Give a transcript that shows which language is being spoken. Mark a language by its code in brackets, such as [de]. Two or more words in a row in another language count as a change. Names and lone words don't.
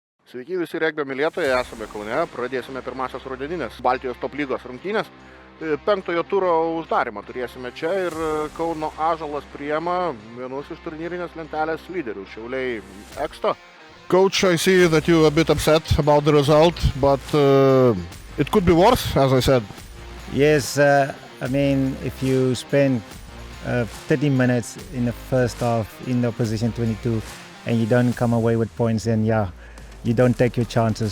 [lt] Sveiki visi regbio mylėtojai, esame Kaune, pradėsime pirmasias rudeninės Baltijos top lygos rungtynės. Penktojo turo uždarimą turėsime čia ir Kauno Ąžuolas priima vienus iš turnyrinės lentelės lyderių, Šiauliai Eksto. [en] Coach, I see that you're a bit upset about the result, but it could be worse, as I said. Yes, I mean, if you spend 30 minutes in the first half in the opposition 22 and you don't come away with points, then yeah, you don't take your chances.